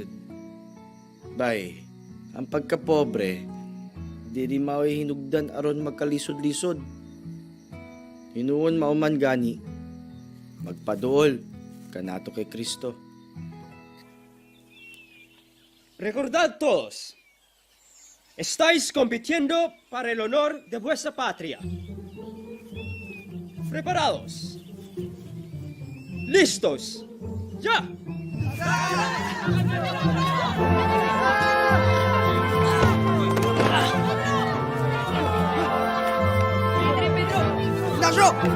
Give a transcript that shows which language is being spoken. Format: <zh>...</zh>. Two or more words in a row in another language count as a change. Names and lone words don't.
<ceb>Bay, ang pagkapobre, di mao'y hinugdan aron magkalisod-lisod. Hinuon mauman gani, magpaduol kanato kay Kristo.</ceb> <es>Recordad todos, estáis compitiendo para el honor de vuestra patria. ¿Preparados? ¿Listos? ¡Ya! ¡Ignacio!</es>